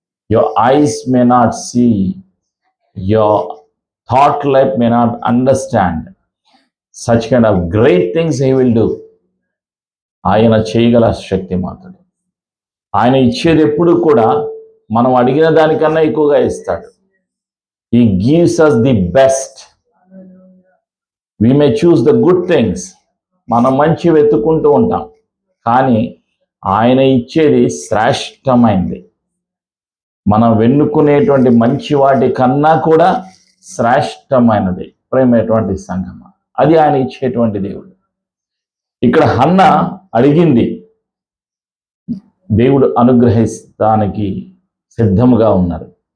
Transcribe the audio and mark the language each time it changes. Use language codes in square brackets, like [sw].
[en] Your eyes may not see, your thought life may not understand such kind of great things he will do. [te] ఆయన చేయగల శక్తిమంతుడు. ఆయన ఇచ్చేది ఎప్పుడు కూడా మనం అడిగిన దానికన్నా ఎక్కువగా ఇస్తాడు. [en] He gives us the best. We may choose the good things. [te] మనం మంచి వెతుక్కుంటూ ఉంటాం, కానీ ఆయన ఇచ్చేది శ్రేష్టమైంది. మనం వెన్నుకునేటువంటి మంచి వాటి కన్నా కూడా శ్రేష్టమైనది ప్రేమైనటువంటి సంఘం. అది ఆయన ఇచ్చేటువంటి దేవుడు. ఇక్కడ హన్న అడిగింది, దేవుడు అనుగ్రహిస్తానికి సిద్ధముగా ఉన్నారు.